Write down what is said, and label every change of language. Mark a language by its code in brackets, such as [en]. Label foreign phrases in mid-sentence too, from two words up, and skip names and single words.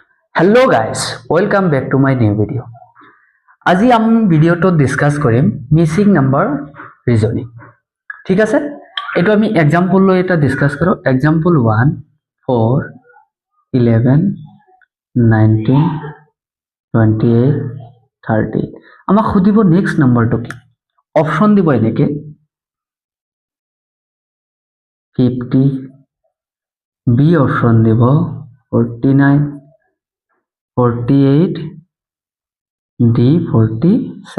[en] Hello guys, welcome back to my new video. [as] আজি আমি ভিডিওটো ডিসকাস কৰিম [en] missing number reasoning. [as] ঠিক আছে, এটো আমি এক্সাম্পল লৈ এটা ডিসকাস কৰো। এক্সাম্পল 1 4 11 19 28 30 আমাক খুদিব নেক্সট নাম্বাৰটো কি। অপশন দিব এনেকে 50, বি অপশন দিব 49, 48, ডি 47।